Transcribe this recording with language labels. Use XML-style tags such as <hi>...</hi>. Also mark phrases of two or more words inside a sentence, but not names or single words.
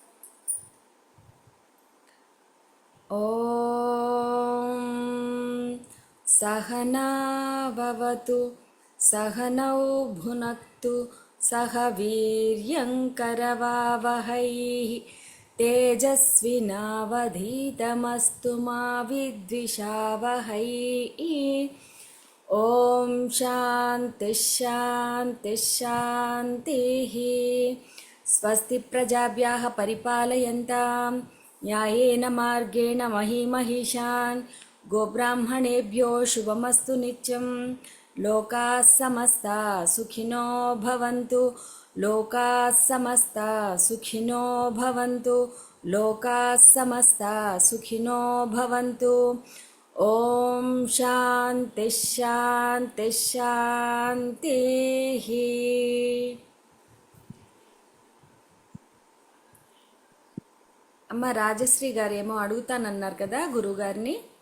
<sa>ఓం సహనావవతు సహనౌ భునక్తు సహ వీర్యంకరవావహై తేజస్వినావధీతమస్తు మా విద్విషావహై. ఓం శాంతి శాంతి శాంతి. స్వస్తి ప్రజాభ్యః పరిపాలయంతాం న్యాయేన మార్గేణ మహీమహిషాన్ గోబ్రాహ్మణేభ్యో శుభమస్తు నిత్యం. లోకాః సమస్తాః సుఖినో భవంతు. లోకాః సమస్తాః సుఖినో భవంతు. లోకాః సమస్తాః సుఖినో భవంతు. ఓం శాంతి శాంతి శాంతి.</sa> <te>అమ్మ రాజశ్రీ గారు ఏమో అడుగుతానన్నారు కదా గురువుగారిని.</te>